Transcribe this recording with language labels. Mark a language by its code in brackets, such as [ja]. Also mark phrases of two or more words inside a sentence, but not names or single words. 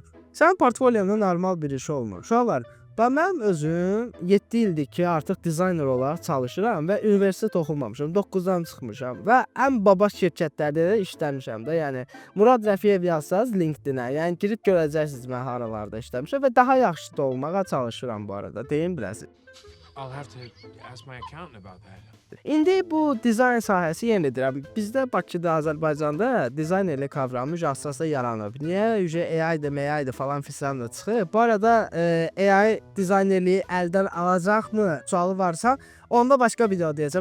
[az] Sənin portfolyonda normal bir iş olmur. Uşaqlar, mənim özüm 7 ildir ki, artıq dizayner olaraq çalışıram və universitet oxumamışam, 9-dan çıxmışam və ən baba şirkətlərdə də işləmişəm də. Yəni Murad Rəfiyev yazsaz LinkedIn-ə, yəni girib görəcəksiniz mən haralarda işləmişəm və daha yaxşı da olmağa çalışıram bu arada. Deyim biləsiniz. [en] I'll have to ask my accountant about that. [az] İndi bu dizayn sahəsi yenidir. Bizdə Bakıda, Azərbaycanda dizaynerlik kavramı əsasda yaranıb. Niyə? AI-dır falan filan da çıxıb. Bu arada AI dizaynerliyi əldən alacaqmı sualı varsa, onda başqa video deyəcəm.